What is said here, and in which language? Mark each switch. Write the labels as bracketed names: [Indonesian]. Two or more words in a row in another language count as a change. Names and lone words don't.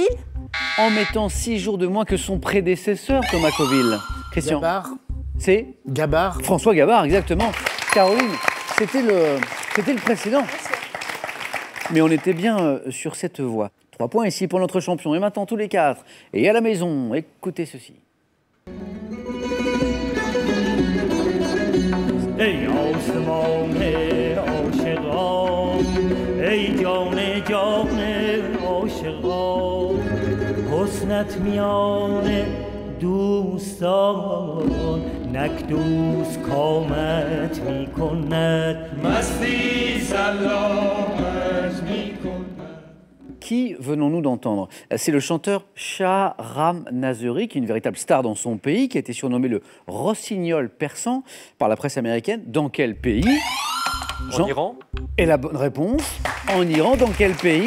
[French] En mettant 6 jours de moins que son prédécesseur, Thomas Coville. Christian? Gabard. C'est Gabard. François Gabard, exactement. Caroline, c'était le précédent. Mais on était bien sur cette voie. 3 points ici pour notre champion. Et maintenant, tous les 4. Et à la maison, écoutez ceci. [Persian] ای آسمان عاشقان ای جان جان عاشقان حسنت میان دوستان نک دوست کامت میکند مستی سلامت میکند. [French] Qui venons-nous d'entendre? C'est le chanteur Shahram Nazeri, qui est une véritable star dans son pays, qui a été surnommé le rossignol persan par la presse américaine. Dans quel pays? En Iran. Et la bonne réponse, en Iran. Dans quel pays?